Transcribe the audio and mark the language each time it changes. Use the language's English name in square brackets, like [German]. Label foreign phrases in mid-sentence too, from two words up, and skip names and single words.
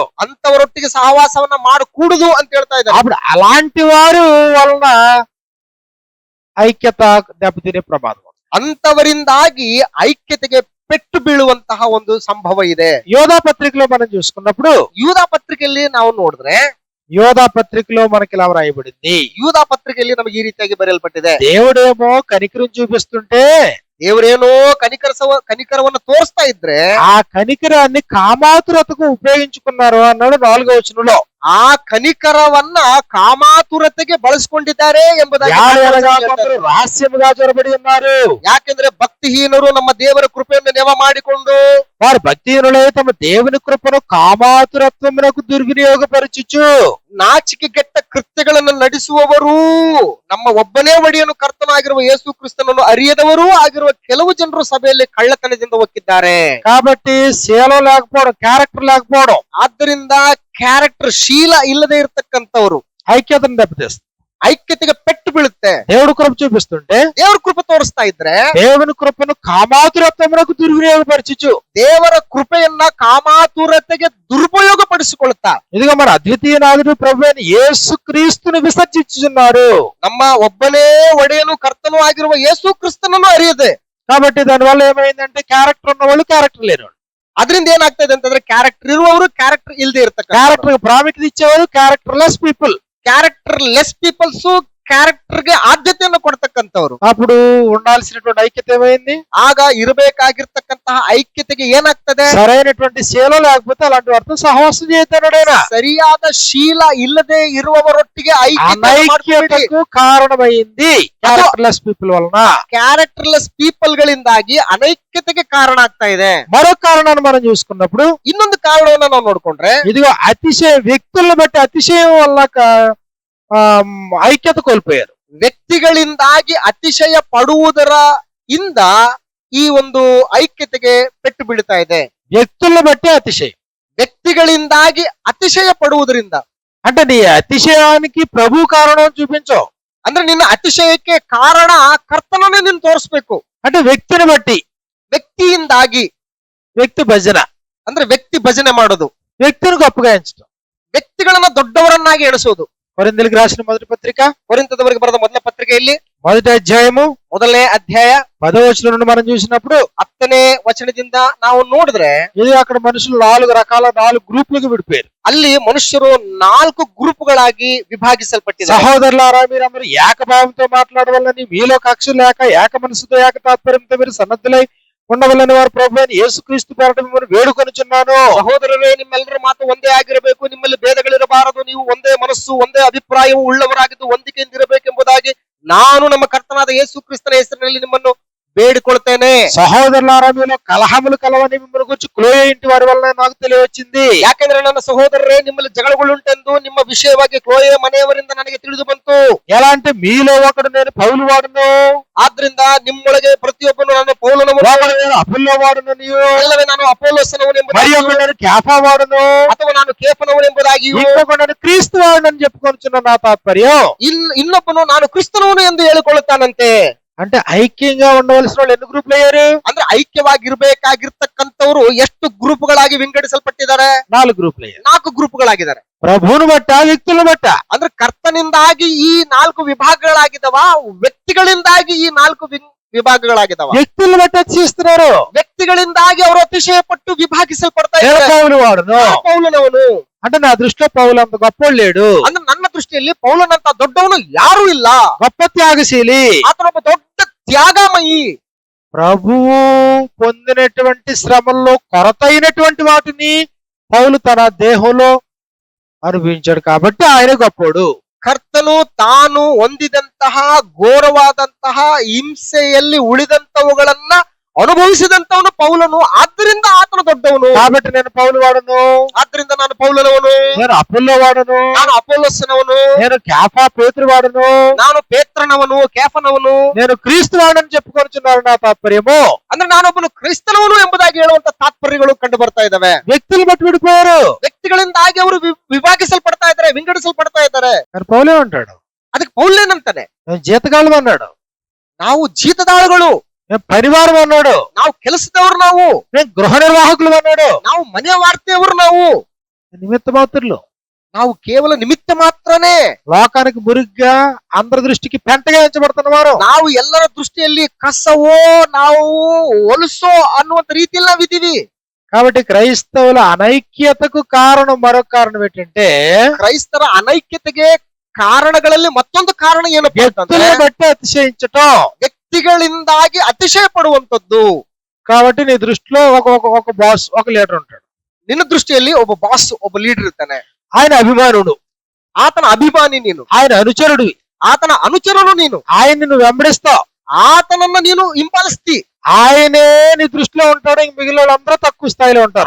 [Kannada] ಅಂತವರೊಟ್ಟಿಗೆ ಸಹವಾಸವನ್ನ ಮಾಡಕೂಡುದು ಅಂತ ಹೇಳ್ತಾ ಇದ್ದಾರೆ. [Telugu] అప్పుడు అలాంటి వారు వలన ఐక్యత దెబ్బతినే ప్రమాదం. [Kannada] ಅಂತವರಿಂದಾಗಿ ಐಕ್ಯತೆಗೆ ಪೆಟ್ಟು ಬೀಳುವಂತಹ ಒಂದು ಸಂಭವ ಇದೆ. [Telugu] యోధా పత్రికలో మనం చూసుకున్నప్పుడు, [Kannada] ಯೂದಾ ಪತ್ರಿಕೆಯಲ್ಲಿ ನಾವು ನೋಡಿದ್ರೆ, [Telugu] యోధా పత్రికలో మనకి ఇలా వ్రాయబడింది. [Kannada] ಯೂದಾ ಪತ್ರಿಕೆಯಲ್ಲಿ ನಮಗೆ ಈ ರೀತಿಯಾಗಿ ಬರೆಯಲ್ಪಟ್ಟಿದೆ. [Telugu] దేవుడేమో కనికరం చూపిస్తుంటే [Kannada] ದೇವರೇನೋ ಕನಿಕರವನ್ನು ತೋರಿಸ್ತಾ ಇದ್ರೆ [Telugu] ఆ కనికరాన్ని కామాతురతకు ఉపయోగించుకున్నారు అన్నాడు 4వ వచనంలో. [Kannada] ಆ ಕನಿಕರವನ್ನ ಕಾಮಾತುರತೆಗೆ ಬಳಸಿಕೊಂಡಿದ್ದಾರೆ ಎಂಬುದಾಗಿ [Telugu] కొందరు రహస్యముగా జొరబడి ఉన్నారు. [Kannada] ಯಾಕೆಂದ್ರೆ ಭಕ್ತಿಹೀನರು ನಮ್ಮ ದೇವರ ಕೃಪೆಯನ್ನು ನೆವ ಮಾಡಿಕೊಂಡು [Telugu] వారు భక్తిహీనులై తమ దేవుని కృపను కామాతురత్వమునకు దుర్వినియోగపరచుచు, [Kannada] ನಾಚಿಕೆಗೆಟ್ಟ ಕೃತ್ಯಗಳನ್ನು ನಡೆಸುವವರು, ನಮ್ಮ ಒಬ್ಬನೇ ಒಡೆಯನು ಕರ್ತನಾಗಿರುವ ಯೇಸು ಕ್ರಿಸ್ತನನ್ನು ಅರಿಯದವರೂ ಆಗಿರುವ ಕೆಲವು ಜನರು ಸಭೆಯಲ್ಲಿ ಕಳ್ಳತನದಿಂದ ಒಕ್ಕಿದ್ದಾರೆ. [Telugu] కాబట్టి శీలం లేకపోవడం, క్యారెక్టర్ లేకపోవడం, [Kannada] ಆದ್ದರಿಂದ ಕ್ಯಾರೆಕ್ಟರ್ ಶೀಲ ಇಲ್ಲದೆ ಇರತಕ್ಕಂಥವ್ರು [Telugu] ఐక్యతను దెబ్బతీస్తుంది. [Kannada] ಐಕ್ಯತೆಗೆ ಪೆಟ್ಟು ಬೀಳುತ್ತೆ. [Telugu] దేవుడు కృప చూపిస్తుంటే [Kannada] ದೇವರ ಕೃಪೆ ತೋರಿಸ್ತಾ ಇದ್ರೆ [Telugu] దేవుని కృపను కామాతురత్వమునకు దుర్వినియోగపరచుచు, [Kannada] ದೇವರ ಕೃಪೆಯನ್ನ ಕಾಮಾತುರತೆಗೆ ದುರುಪಯೋಗ ಪಡಿಸಿಕೊಳ್ಳುತ್ತಾ, [Telugu] ఇదిగో మన అద్వితీయ నాథుడు ప్రభువైన యేసు క్రీస్తును విసర్జించుచున్నారు. [Kannada] ನಮ್ಮ ಒಬ್ಬನೇ ಒಡೆಯನು ಕರ್ತನೂ ಆಗಿರುವ ಯೇಸು ಕ್ರಿಸ್ತನನ್ನು ಅರಿಯದೆ, [Telugu] కాబట్టి దానివల్ల ఏమైందంటే క్యారెక్టర్ ఉన్న వాళ్ళు క్యారెక్టర్ లేనివాళ్ళు, [Kannada] ಅದರಿಂದ ಏನಾಗ್ತಾ ಇದೆ ಅಂತಂದ್ರೆ ಕ್ಯಾರೆಕ್ಟರ್ ಇರುವವರು ಕ್ಯಾರೆಕ್ಟರ್ ಇಲ್ಲದೆ ಇರ್ತಕ್ಕ, [Telugu] క్యారెక్టర్ ప్రాముఖ్యత ఇచ్చేవారు [English] character less people, character less peoples [Kannada] ಕ್ಯಾರೆಕ್ಟರ್ಗೆ ಆದ್ಯತೆಯನ್ನು ಕೊಡ್ತಕ್ಕಂಥವ್ರು. [Telugu] అప్పుడు ఉండాల్సినటువంటి ఐక్యత ఏమైంది? [Kannada] ಆಗ ಇರಬೇಕಾಗಿರ್ತಕ್ಕಂತಹ ಐಕ್ಯತೆಗೆ ಏನಾಗ್ತದೆ? [Telugu] సరైనటువంటి శీలం లేకపోతే అలాంటి వారితో సహవాసం చేయొద్దన్నాడు. [Kannada] ಸರಿಯಾದ ಶೀಲ ಇಲ್ಲದೆ ಇರುವವರೊಟ್ಟಿಗೆ [Telugu] అనైక్యతకు కారణమైంది [English] character less people [Telugu] వలన. [English] character less people [Kannada] ಗಳಿಂದಾಗಿ ಅನೈಕ್ಯತೆಗೆ ಕಾರಣ ಆಗ್ತಾ ಇದೆ. [Telugu] మరొక కారణాన్ని మనం చూసుకున్నప్పుడు, [Kannada] ಇನ್ನೊಂದು ಕಾರಣವನ್ನ ನಾವು ನೋಡ್ಕೊಂಡ್ರೆ, [Telugu] ఇదిగో అతిశయ వ్యక్తులను బట్టి అతిశయం వల్ల ఐక్యత కోల్పోయారు. [Kannada] ವ್ಯಕ್ತಿಗಳಿಂದಾಗಿ ಅತಿಶಯ ಪಡುವುದರ ಇಂದ ಈ ಒಂದು ಐಕ್ಯತೆಗೆ ಪೆಟ್ಟು ಬೀಳ್ತಾ ಇದೆ. [Telugu] వ్యక్తులను బట్టి అతిశయం, [Kannada] ವ್ಯಕ್ತಿಗಳಿಂದಾಗಿ ಅತಿಶಯ ಪಡುವುದರಿಂದ, [Telugu] అంటే నీ అతిశయానికి ప్రభు కారణం చూపించవు. [Kannada] ಅಂದ್ರೆ ನಿನ್ನ ಅತಿಶಯಕ್ಕೆ ಕಾರಣ ಕರ್ತನನ್ನೇ ನೀನು ತೋರಿಸ್ಬೇಕು. [Telugu] అంటే వ్యక్తిని బట్టి, [Kannada] ವ್ಯಕ್ತಿಯಿಂದಾಗಿ, [Telugu] వ్యక్తి భజన [Kannada] ಅಂದ್ರೆ ವ್ಯಕ್ತಿ ಭಜನೆ ಮಾಡೋದು, [Telugu] వ్యక్తిని గొప్పగా ఎంచడం, [Kannada] ವ್ಯಕ್ತಿಗಳನ್ನ ದೊಡ್ಡವರನ್ನಾಗಿ ಎಣಿಸೋದು. [Telugu] కొరింథీయులకు రాసిన మొదటి పత్రిక [Kannada] ಕೊರಿಂಥದವರಿಗೆ ಬರೆದ ಮೊದಲ ಪತ್ರಿಕೆಯಲ್ಲಿ [Telugu] మొదటి అధ్యాయము [Kannada] ಮೊದಲನೇ ಅಧ್ಯಾಯ [Telugu] 10వ వచనం నుండి మనం చూసినప్పుడు [Kannada] 10ನೇ ವಚನದಿಂದ ನಾವು ನೋಡಿದ್ರೆ, [Telugu] ఇది అక్కడ మనుషులు 4 గ్రూపులకు విడిపోయారు. [Kannada] ಅಲ್ಲಿ ಮನುಷ್ಯರು 4 గ్రూపుಗಳಾಗಿ విభాగిಸಲ್ಪಟ್ಟಿದ್ದಾರೆ. [Telugu] సహోదరులారా, మీరందరూ ఏకభావంతో మాట్లాడవల్లని, మీలో కక్ష లేక ఏక మనసుతో ఏక తాత్పర్యంతో మీరు సన్నద్ధులై ఉండవల్లని వారు ప్రభువైన యేసుక్రీస్తు పేరట మిమ్మల్ని వేడుకొనుచున్నాను. [Kannada] ಸಹೋದರರೇ, ನಿಮ್ಮೆಲ್ಲರ ಮಾತು ಒಂದೇ ಆಗಿರಬೇಕು, ನಿಮ್ಮಲ್ಲಿ ಭೇದಗಳಿರಬಾರದು, ನೀವು ಒಂದೇ ಮನಸ್ಸು ಒಂದೇ ಅಭಿಪ್ರಾಯವು ಉಳ್ಳವರಾಗಿದ್ದು ಹೊಂದಿಕೆಯಿಂದಿರಬೇಕೆಂಬುದಾಗಿ ನಾನು ನಮ್ಮ ಕರ್ತನಾದ ಯೇಸು ಕ್ರಿಸ್ತನ ಹೆಸರಿನಲ್ಲಿ ನಿಮ್ಮನ್ನು వేడుకొల్తేనే. [Telugu] సహోదరులారా మీలో కలహములు కలవని మిమ్మల్ని గురించి క్లోయ ఇంటి వారి వల్ల నాకు తెలియవచ్చింది. [Kannada] ಯಾಕೆಂದ್ರೆ ನನ್ನ ಸಹೋದರರೇ, ನಿಮ್ಮಲ್ಲಿ ಜಗಳಗಳುಂಟೆಂದು ನಿಮ್ಮ ವಿಷಯವಾಗಿ ಕ್ಲೋಯೆ ಮನೆಯವರಿಂದ ನನಗೆ ತಿಳಿದು ಬಂತು. [Telugu] ఎలా అంటే మీలో ఒకడు నేను పౌలు వాడును, [Kannada] ಆದ್ರಿಂದ ನಿಮ್ಮೊಳಗೆ ಪ್ರತಿಯೊಬ್ಬನು ನಾನು ಪೌಲನವನು, [Telugu] ఒకడు నేను అపుల్లో వాడును, నీవు [Kannada] ಅಲ್ಲವೇ ನಾನು ಅಪೊಲ್ಲೋಸನವನು [Telugu] మరి [Kannada] ಎಂಬುದಾಗಿಯೂ, [Telugu] ఒకడు నేను కేఫా వాడును, [Kannada] ಅಥವಾ ನಾನು ಕೇಫನವನು ಎಂಬುದಾಗಿಯೂ, [Telugu] ఇంకొకడు నేను క్రీస్తు వాడునని చెప్పుకొనిచున్న నా తాత్పర్యం. [Kannada] ಇನ್ನೊಬ್ಬನು ನಾನು ಕ್ರಿಸ್ತನವನು ಎಂದು ಹೇಳಿಕೊಳ್ಳುತ್ತಾನಂತೆ. [Telugu] అంటే ఐక్యంగా ఉండవలసిన వాళ్ళు ఎన్ని గ్రూపులు అయ్యారు? [Kannada] ಅಂದ್ರೆ ಐಕ್ಯವಾಗಿರ್ಬೇಕಾಗಿರ್ತಕ್ಕಂಥವ್ರು ಎಷ್ಟು ಗ್ರೂಪ್ಗಳಾಗಿ ವಿಂಗಡಿಸಲ್ಪಟ್ಟಿದ್ದಾರೆ? [Telugu] 4 గ్రూపులు అయ్యారు. [Kannada] 4 ಗ್ರೂಪ್ಗಳಾಗಿದ್ದಾರೆ. [Telugu] ప్రభువును బట్ట, వ్యక్తులను బట్ట. [Kannada] ಅಂದ್ರೆ ಕರ್ತನಿಂದಾಗಿ ಈ 4 ವಿಭಾಗಗಳಾಗಿದ್ದಾವ, ವ್ಯಕ್ತಿಗಳಿಂದಾಗಿ ಈ 4 ವಿಭಾಗಗಳಾಗಿದ್ದಾವ. [Telugu] వ్యక్తులను బట్టి అతిశయిస్తున్నారు. [Kannada] ವ್ಯಕ್ತಿಗಳಿಂದಾಗಿ ಅವರು ಅತಿಶಯ ಪಟ್ಟು ವಿಭಾಗಿಸಲ್ಪಡ್ತಾ [Telugu] నేను [Kannada] ಇದ್ದಾರೆ. [Telugu] పౌలు వాడును [Kannada] ನಾನು ಪೌಲನವನು. [Telugu] అంటే నా దృష్టిలో పౌలు అంత గొప్పోడు లేడు, [Kannada] ಅಂದ್ರೆ ನನ್ನ ದೃಷ್ಟಿಯಲ್ಲಿ ಪೌಲನಂತ ದೊಡ್ಡವನು ಯಾರೂ ಇಲ್ಲ. [Telugu] గొప్ప త్యాగశీలి. [Kannada] ಆತನೊಬ್ಬ ದೊಡ್ಡ ತ್ಯಾಗಮಯಿ. [Telugu] ప్రభువు పొందినటువంటి శ్రమల్లో కొరతైనటువంటి వాటిని పౌలు తన దేహంలో అనుభవించాడు కాబట్టి ఆయన గొప్పోడు. [Kannada] ಕರ್ತನು ತಾನು ಹೊಂದಿದಂತಹ ಘೋರವಾದಂತಹ ಹಿಂಸೆಯಲ್ಲಿ ಉಳಿದಂತವುಗಳನ್ನ ಅನುಭವಿಸಿದಂತವನು ಪೌಲನು, ಆದ್ರಿಂದ ಆತನು ದೊಡ್ಡವನು. [Telugu] కాబట్టి నేను పౌలు వాడను, [Kannada] ಆದ್ರಿಂದ ನಾನು ಪೌಲನವನು, [Telugu] నేను అపుల్లో వాడను, [Kannada] ನಾನು ಅಪೊಲ್ಲೋಸನವನು, [Telugu] నేను కేఫా పేతురు వాడను, [Kannada] ನಾನು ಪೇತ್ರನವನು, ಕೇಫನವನು, [Telugu] నేను క్రీస్తు వాడని చెప్పుకొనిచున్నారు నా తాత్పర్యము. [Kannada] ಅಂದ್ರೆ ನಾನೊಬ್ಬನು ಕ್ರಿಸ್ತನವನು ಎಂಬುದಾಗಿ ಹೇಳುವಂತ ತಾತ್ಪರ್ಯಗಳು ಕಂಡು ಬರ್ತಾ ಇದಾವೆ. [Telugu] వ్యక్తులు బట్టి విడిపోయారు, [Kannada] ವ್ಯಕ್ತಿಗಳಿಂದಾಗಿ ಅವರು ವಿಭಾಗಿಸಲ್ಪಡ್ತಾ ಇದ್ದಾರೆ, ವಿಂಗಡಿಸಲ್ಪಡ್ತಾ ಇದ್ದಾರೆ. [Telugu] కానీ పౌలే ఉంటాడు [Kannada] ಅದಕ್ಕೆ ಪೌಲೇನಂತಾನೆ, [Telugu] నేను జీతగాళ్ళు అన్నాడు, [Kannada] ನಾವು ಜೀತದಾಳುಗಳು, [Telugu] నేను పరివారం అన్నాడు, [Kannada] ನಾವು ಕೆಲಸದವರು, [Telugu] నేను గృహ నిర్వాహకులు అన్నాడు, [Kannada] ನಾವು ಮನೆ ವಾರ್ತೆಯವರು, [Telugu] నిమిత్త మాత్రులు, [Kannada] ನಾವು ಕೇವಲ ನಿಮಿತ್ತ ಮಾತ್ರನೇ, [Telugu] లోకానికి మురిగ్గా అందరి దృష్టికి పెంటగా ఎంచబడుతున్న వారు, [Kannada] ನಾವು ಎಲ್ಲರ ದೃಷ್ಟಿಯಲ್ಲಿ ಕಸವೋ ನಾವು ಹೊಲಸೋ ಅನ್ನುವಂತ ರೀತಿಯಲ್ಲಿ ನಾವಿದ್ದೀವಿ. [Telugu] కాబట్టి క్రైస్తవుల అనైక్యతకు కారణం మరొక కారణం ఏంటంటే [Kannada] ಕ್ರೈಸ್ತರ ಅನೈಕ್ಯತೆಗೆ ಕಾರಣಗಳಲ್ಲಿ ಮತ್ತೊಂದು ಕಾರಣ ಏನಪ್ಪಾ ಅಂತಂದ್ರೆ, [Telugu] వ్యక్తులను బట్టి అతిశయించటం. [Kannada] ವ್ಯಕ್ತಿಗಳಿಂದಾಗಿ ಅತಿಶಯ ಪಡುವಂತದ್ದು. [Telugu] కాబట్టి నీ దృష్టిలో ఒక బాస్, ఒక లీడర్ ఉంటాడు, [Kannada] ನಿನ್ನ ದೃಷ್ಟಿಯಲ್ಲಿ ಒಬ್ಬ ಬಾಸ್, ಒಬ್ಬ ಲೀಡರ್ ಇರ್ತಾನೆ. [Telugu] ఆయన అభిమానుడు, [Kannada] ಆತನ ಅಭಿಮಾನಿ ನೀನು, [Telugu] ఆయన అనుచరుడు, [Kannada] ಆತನ ಅನುಚರನು ನೀನು, [Telugu] ఆయన్ని నువ్వు వెంబడిస్తావు, [Kannada] ಆತನನ್ನ ನೀನು ಹಿಂಬಾಲಿಸ್ತಿ. [Telugu] ఆయనే నీ దృష్టిలో ఉంటాడు, ఇంక మిగిలిన వాళ్ళందరూ తక్కువ స్థాయిలో ఉంటారు.